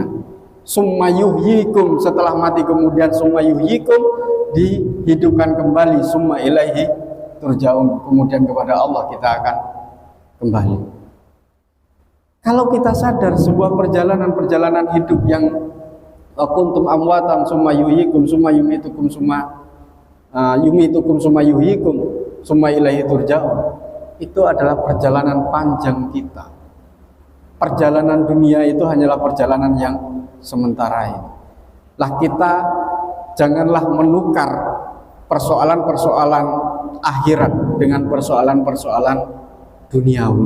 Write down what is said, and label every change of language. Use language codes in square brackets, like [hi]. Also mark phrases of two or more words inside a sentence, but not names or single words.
[ar] ثم يحييكم, [id] setelah mati kemudian [ar] ثم يحييكم, [id] dihidupkan kembali, [ar] ثم إليه ترجعون, [id] kemudian kepada Allah kita akan kembali. Kalau kita sadar sebuah perjalanan hidup yang [ar] كنتم أمواتا ثم يحييكم ثم يميتكم ثم يحييكم ثم إليه ترجعون, [id] itu adalah perjalanan panjang kita. Perjalanan dunia itu hanyalah perjalanan yang sementara ini. Lah kita janganlah menukar persoalan-persoalan akhirat dengan persoalan-persoalan duniawi.